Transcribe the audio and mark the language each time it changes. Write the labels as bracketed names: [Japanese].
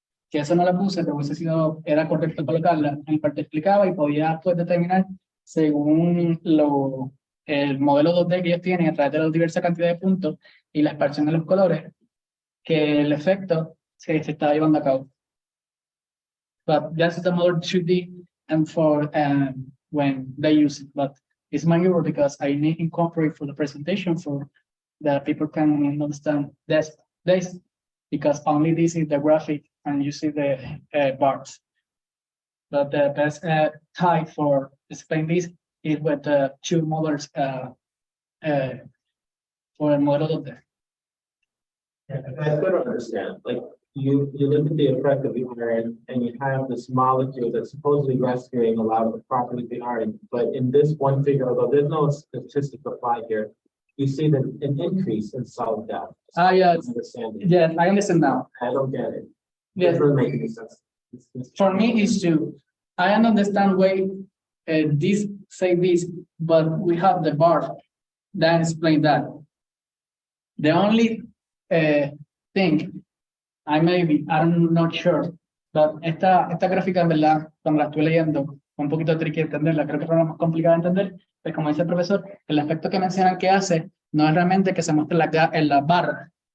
[Spanish] Que eso no la puse, pero hubiese sido, era correcto colocarla. En parte explicaba y podía pues determinar según el modelo 2D que ellos tienen a través de la diversa cantidad de puntos y la expansión de los colores, que el efecto se estaba llevando a cabo. [English] But that's the model 2D and for when they use it. But it's my error because I need to incorporate for the presentation for that people can understand this because only this is the graphic and you see the bars. But the best type for explain this is with the two models for a model of the. Yeah, I don't understand. Like you look at the effect of the iron and you have this molecule that's supposedly rescuing a lot of the properties of the iron. But in this one figure, although there's no statistic applied here, you see that an increase in cell death. Yes. Yes, I understand now. I don't get it. Yes. It doesn't make any sense. For me, it's to I understand why this say this, but we have the bar that explain that. [Spanish] The only thing I'm not sure, but esta gráfica en verdad, cuando la estuve leyendo, fue un poquito tricky entenderla, creo que fue más complicada de entender, pues como dice el profesor, el efecto que mencionan que hace no es realmente que se muestre en la barra.